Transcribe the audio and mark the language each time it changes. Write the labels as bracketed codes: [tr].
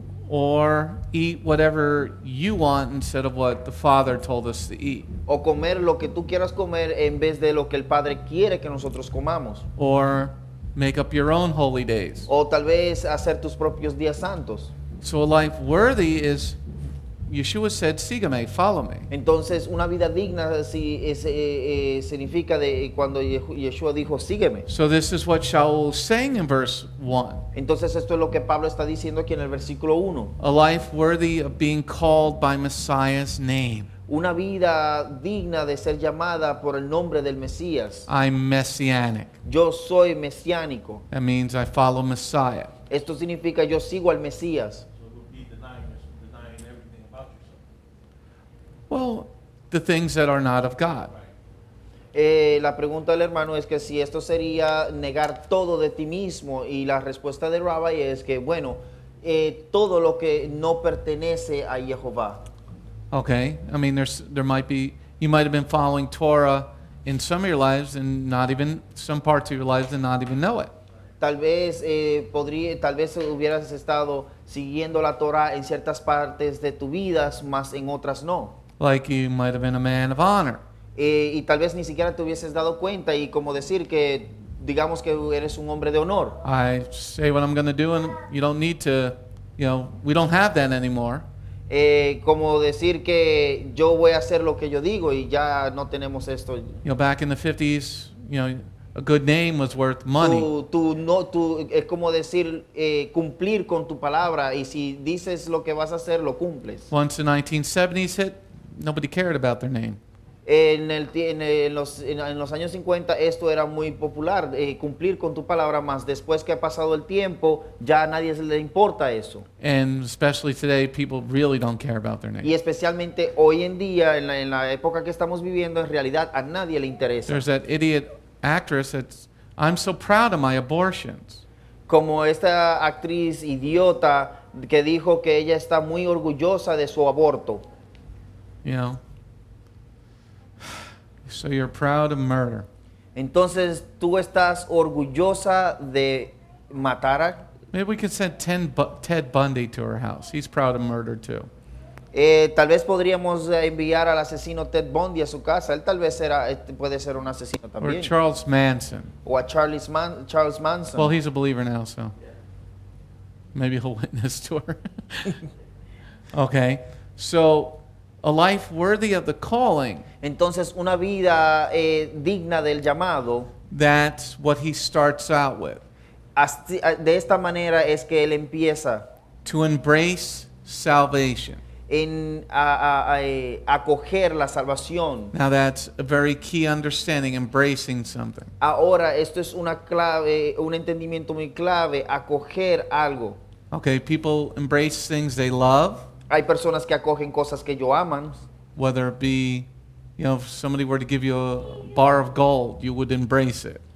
[en] Or eat whatever you want instead of what the Father told us to eat? [es] O comer lo que tú quieras comer en vez de lo que el Padre quiere que nosotros comamos. [en] Or make up your own holy days? [es] O tal vez hacer tus propios días santos. [en] So a life worthy is, Yeshua said, sígame, follow me. [es] Entonces, una vida digna significa de cuando Yeshua dijo, sígueme. [en] So this is what Sha'ul is saying in verse 1. [es] Entonces, esto es lo que Pablo está diciendo aquí en el versículo 1. [en] A life worthy of being called by Messiah's name. [es] Una vida digna de ser llamada por el nombre del Mesías. [en] I'm Messianic. [es] Yo soy mesiánico. [en] That means I follow Messiah. Esto significa yo sigo al Mesías. So it would be denying everything about yourself. Well, the things that are not of God. [es] La pregunta del hermano es que si esto sería negar todo de ti mismo, y la respuesta de Rabbi es que, bueno, todo lo que no pertenece a Jehová. [en] Okay, I mean, there might be, you might have been following Torah in some of your lives and not even, some parts of your lives and not even know it. [es] Tal vez hubieras estado siguiendo la Torah en ciertas partes de tu vida, más en otras no. [en] Like you might have been a man of honor. [es] Y tal vez ni siquiera te hubieses dado cuenta, y como decir que, digamos que eres un hombre de honor. [en] I say what I'm going to do and you don't need to, we don't have that anymore. [es] Como decir que yo voy a hacer lo que yo digo y ya no tenemos esto. [en] Back in the 50s, a good name was worth money. [es] Es como decir cumplir con tu palabra, y si dices lo que vas a hacer, lo cumples. [en] Once the 1970s hit, nobody cared about their name. [es] En los años 50 esto era muy popular, cumplir con tu palabra, más después que ha pasado el tiempo ya a nadie le importa eso. [en] And especially today, people really don't care about their [es] Y [en] name. [es] especialmente hoy en día, en la época que estamos viviendo, en realidad a nadie le interesa. [en] There's that idiot actress that's, I'm so proud of my abortions. [es] Como esta actriz idiota que dijo que ella está muy orgullosa de su aborto. [en] So you're proud of murder. [es] Entonces, ¿tú estás orgullosa de matar a? [en] Maybe we could send Ted Bundy to her house. He's proud of murder too. [es] Tal vez podríamos enviar al asesino Ted Bundy a su casa. Él tal vez puede ser un asesino [en] Or [es] también. [en] Charles Manson. [es] O a Charles Manson. [en] Well, he's a believer now, so maybe he'll witness to her. Okay, so a life worthy of the calling. [es] Entonces, una vida digna del llamado. [en] That's what he starts out with. [es] De esta manera es que él empieza [en] To embrace salvation. [es] en acoger la salvación. [en] Now that's a very key understanding, embracing something. [es] Ahora, esto es una clave, un entendimiento muy clave, acoger algo. [en] Okay, people embrace things they love, [es] Hay personas que acogen cosas que ellos aman. [en] whether it be, if somebody were to give you a bar of gold, you would embrace it.